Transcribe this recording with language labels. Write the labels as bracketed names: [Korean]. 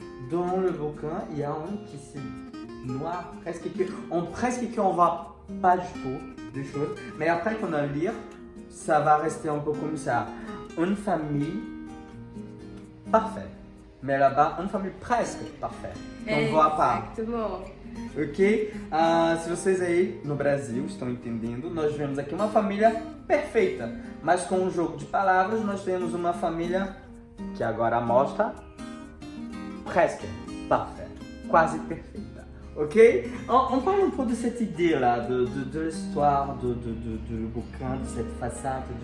[French] Dans le bouquin, il y a un qui c'est noir, presque qu'on voit pas du tout des choses. Mais après qu'on a lire, ça va rester un peu comme ça. Une famille parfaite. Mais là-bas, une famille presque parfaite. On ne voit pas. Exactement. Ok? [Portuguese] Se vocês aí no Brasil estão entendendo, nós vemos aqui uma família perfeita. Mas com um jogo de palavras, nós temos uma família que agora mostra [French] presque parfaite. [Portuguese] Quase perfeita. Ok? [French] On parle un peu de cette idée-là, de l'histoire, du bouquin, de cette façade.